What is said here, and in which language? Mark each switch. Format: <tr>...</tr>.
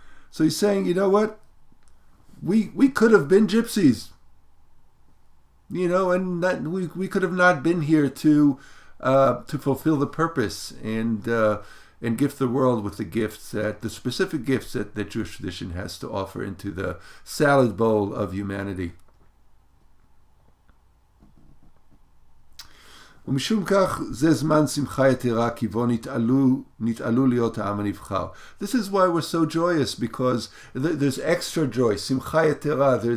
<en>So he's saying, you know what? We could have been gypsies, and that we could have not been here to fulfill the purpose and gift the world with the specific gifts that Jewish tradition has to offer into the salad bowl of humanity.</en> <he>ומשום כך זה זמן שמחה יתרה כי בו נתעלו להיות העם הנבחר.</he> <en>This is why we're so joyous, because there's extra joy,</en> <he>שמחה יתרה.</he>